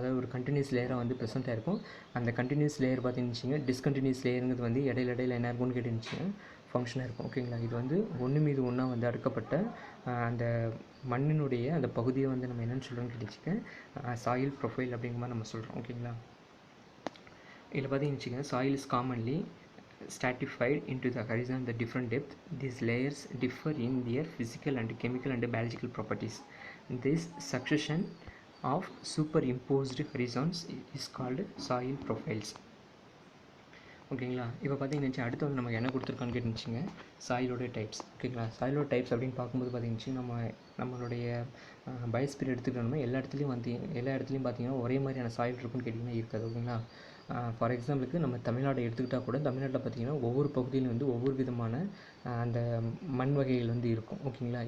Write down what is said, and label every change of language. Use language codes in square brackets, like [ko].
[ta] அதாவது ஒரு கண்டினியூஸ் லேயராக வந்து ப்ரெசென்ட் ஆகிருக்கும். அந்த கண்டினியூஸ் லேயர் பார்த்துருந்துச்சிங்க டிஸ்கண்டினியூஸ் லேயருங்கிறது வந்து இடையில என்ன இருக்கும்னு கேட்டுருந்துச்சிங்க ஃபங்க்ஷனாக இருக்கும். ஓகேங்களா. இது வந்து ஒன்று மீது ஒன்றா வந்து அடுக்கப்பட்ட அந்த மண்ணினுடைய அந்த பகுதியை வந்து நம்ம என்னென்னு சொல்கிறோன்னு கேட்டுச்சுக்க சாயில் ப்ரொஃபைல் அப்படிங்கிற மாதிரி நம்ம சொல்கிறோம். ஓகேங்களா. இதில் பார்த்தீங்கன்னு [en] Soil is commonly stratified into the horizon the different depth. These layers differ in their physical and chemical and biological properties. This succession of superimposed horizons is called soil profiles. [ta] ஓகேங்களா. இப்போ பார்த்தீங்கன்னு அடுத்து வந்து நமக்கு என்ன கொடுத்துருக்கான்னு கேட்டுச்சுங்க சாயிலோட டைப்ஸ். ஓகேங்களா. சாயிலோட types அப்படின்னு பார்க்கும்போது பார்த்தீங்கன்னு நம்மளுடைய பயோஸ்பியர் எடுத்துக்கிட்டோம்னா எல்லா இடத்துலையும் பார்த்தீங்கன்னா ஒரே மாதிரியான சாயில் இருக்குன்னு கேட்டிங்கன்னா இருக்காது. ஓகேங்களா. ஃபார் எக்ஸாம்பிளுக்கு நம்ம தமிழ்நாட்டை எடுத்துக்கிட்டால் கூட தமிழ்நாட்டில் பார்த்திங்கன்னா ஒவ்வொரு பகுதியிலும் வந்து ஒவ்வொரு விதமான அந்த மண் வகைகள் வந்து இருக்கும். ஓகேங்களா.